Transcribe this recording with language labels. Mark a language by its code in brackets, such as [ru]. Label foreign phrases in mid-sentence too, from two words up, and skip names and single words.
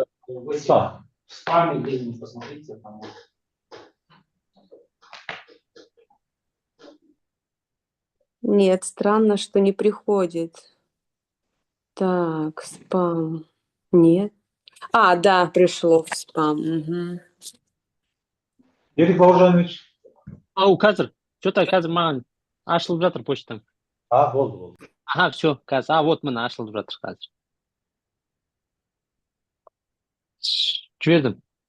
[ru] в спаме где-нибудь посмотрите. Там. Нет, странно, что не приходит. Так, спам. Нет. А, да, пришло в спам. Угу. [kk] Ерік Бауыржанович. Қазір. Что-то қазір маған ашылып жатыр почтам. Болды. [ru] Ага, все, [kk] қазір. Вот мына ашылып жатыр қазір. Жібердім.